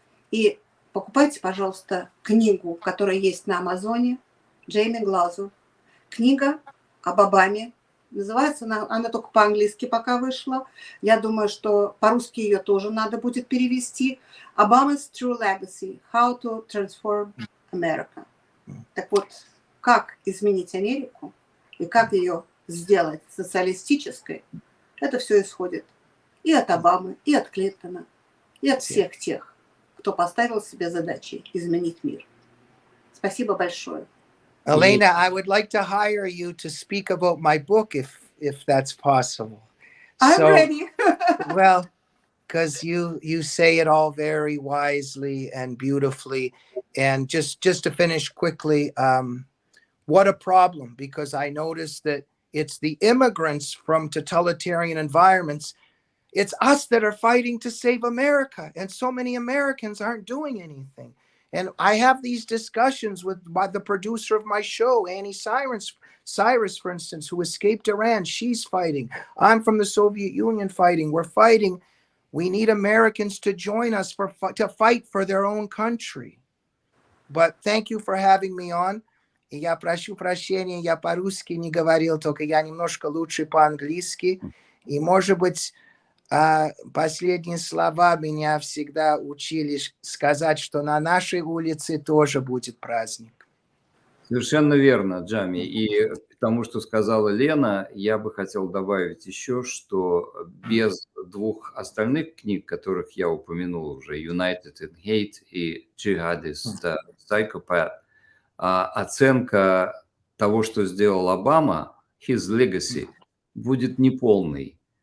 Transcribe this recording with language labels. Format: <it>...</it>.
<ru>И покупайте, пожалуйста, книгу, которая есть на Амазоне, Джейми Глазов. Книга об Обаме. Называется она только по-английски пока вышла. Я думаю, что по-русски ее тоже надо будет перевести.</ru> <en>Obama's True Legacy. How to Transform America.</en> <ru>Так вот, как изменить Америку и как ее сделать социалистической, это все исходит и от Обамы, и от Клинтона, и от всех тех, кто поставил себе задачей изменить мир. Спасибо большое.</ru> <en>Elena, I would like to hire you to speak about my book if that's possible. I'm ready. Well, because you say it all very wisely and beautifully. And just to finish quickly, what a problem, because I noticed that it's the immigrants from totalitarian environments. It's us that are fighting to save America. And so many Americans aren't doing anything. And I have these discussions with the producer of my show, Annie Cyrus, for instance, who escaped Iran. She's fighting. I'm from the Soviet Union fighting. We're fighting. We need Americans to join us to fight for their own country. But thank you for having me on.</en> <ru>И я прошу прощения, я по-русски не говорил, только я немножко лучше по-английски. И, может быть, последние слова меня всегда учили сказать, что на нашей улице тоже будет праздник. Совершенно верно, Джами. И к тому, что сказала Лена, я бы хотел добавить еще, что без двух остальных книг, которых я упомянул уже, United in Hate и Jihadist Psychopath, оценка того, что сделал Обама,</ru> <en>his legacy,</en> <ru>будет неполной.</ru>